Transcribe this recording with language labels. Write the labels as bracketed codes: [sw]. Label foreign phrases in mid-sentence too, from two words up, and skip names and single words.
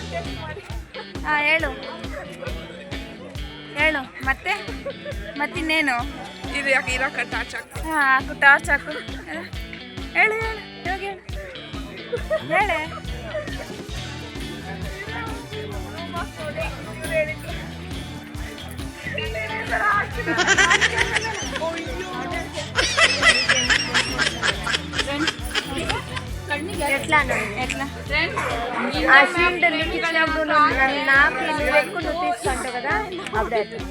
[kn] ಹೇಳು ಮತ್ತಿನ್ನೇನು ಇದು ಯಾಕೆ ಇರೋಕ ಟಾರ್ಚ್ ಹಾಕು. ಹಾಕು ಟಾರ್ಚ್ ಹಾಕು. ಹೇಳು ಹೇಳು [te] ఎట్లా ఎట్లా ఆ షీల్డ్ నీకు ఇచ్చినప్పుడు నాకు ఇది పెట్టుకుని నువ్వు తీసుకుంటావు కదా అప్పుడే